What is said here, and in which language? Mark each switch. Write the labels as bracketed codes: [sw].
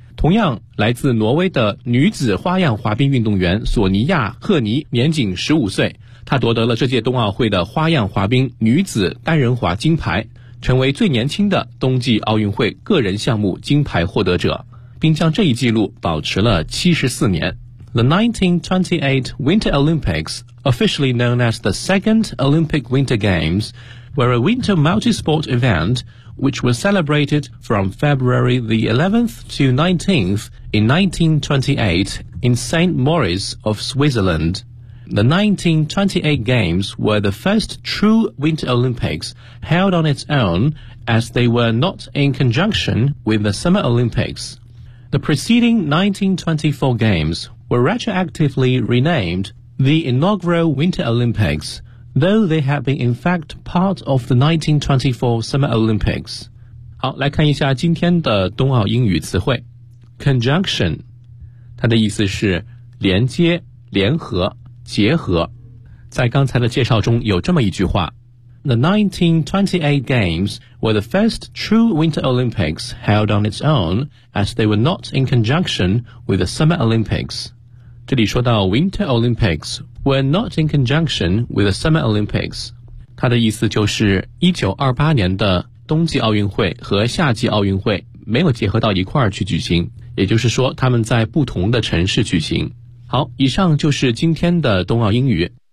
[zh] 同样来自挪威的女子花样滑冰运动员索尼亚赫尼年仅15岁。他夺得了这届冬奥会的花样滑冰女子单人滑金牌，成为最年轻的冬季奥运会个人项目金牌获得者，并将这一纪录保持了74年。 [en] The 1928 Winter Olympics, officially known as the Second Olympic Winter Games, were a winter multi-sport event which was celebrated from February the 11th to 19th in 1928 in St. Moritz of Switzerland. The 1928 Games were the first true Winter Olympics held on its own as they were not in conjunction with the Summer Olympics. The preceding 1924 Games were retroactively renamed the inaugural Winter Olympics, though they had been in fact part of the 1924 Summer Olympics. [zh] 好，来看一下今天的冬奥英语词汇。 Conjunction, 它的意思是连接、联合。结合，在刚才的介绍中有这么一句话 [en] The 1928 Games were the first true Winter Olympics held on its own as they were not in conjunction with the Summer Olympics. [zh] 这里说到 [en] Winter Olympics were not in conjunction with the Summer Olympics. [zh] 它的意思就是1928年的冬季奥运会和夏季奥运会没有结合到一块儿去举行，也就是说他们在不同的城市举行。好，以上就是今天的冬奥英语。